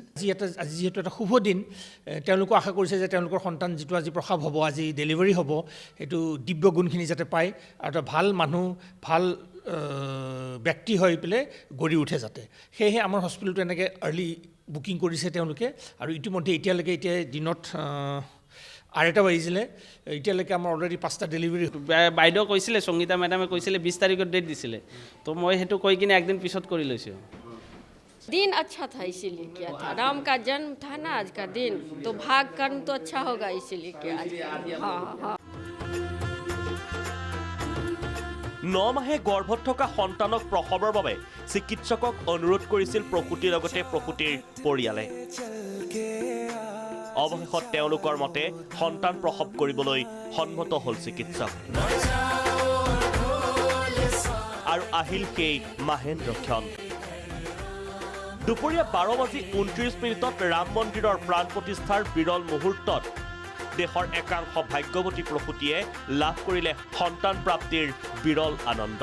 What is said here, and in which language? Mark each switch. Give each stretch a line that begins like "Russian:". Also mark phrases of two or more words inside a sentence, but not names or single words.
Assamese: আজি যিহেতু এটা শুভ দিন তেওঁলোকে আশা কৰিছে যে তেওঁলোকৰ সন্তান যিটো আজি প্ৰসৱ হ'ব আজি ডেলিভাৰী হ'ব সেইটো দিব্য গুণখিনি যাতে পায় আৰু এটা ভাল মানুহ ভাল ব্যক্তি হৈ পেলাই গঢ়ি উঠে যাতে সেয়েহে আমাৰ হস্পিটেলটো এনেকৈ
English: early booking
Assamese: কৰিছে তেওঁলোকে আৰু ইতিমধ্যে এতিয়ালৈকে দিনত আঢ়ৈটা বাজিছিলে এতিয়ালৈকে আমাৰ অলৰেডি 5টা ডেলিভাৰী বাইদেউ কৈছিলে সংগীতা মেডামে কৈছিলে 20 তাৰিখত ডেট দিছিলে তো মই সেইটো কৈ কিনে একদিন পিছত কৰি লৈছোঁ
Hindi: दिन अच्छा था इसीलिए किया था राम का जन्म था ना आज का दिन तो भाग कर्म तो अच्छा होगा इसीलिए किया हाँ
Assamese: 9 মাহে গৰ্ভত থকা সন্তানক প্ৰসৱৰ বাবে চিকিৎসকক অনুৰোধ কৰিছিল প্ৰসূতিৰ লগতে প্ৰসূতিৰ পৰিয়ালে অৱশেষত তেওঁলোকৰ মতে সন্তান প্ৰসৱ কৰিবলৈ সন্মত হ'ল চিকিৎসক আৰু আহিল সেই মাহেন্দ্ৰক্ষণ দুপৰীয়া 12:29 ৰাম মন্দিৰৰ প্ৰাণ প্ৰতিষ্ঠাৰ বিৰল মুহূৰ্তত দেশৰ একাংশ ভাগ্যৱতী প্ৰসূতিয়ে লাভ কৰিলে সন্তান প্ৰাপ্তিৰ বিৰল আনন্দ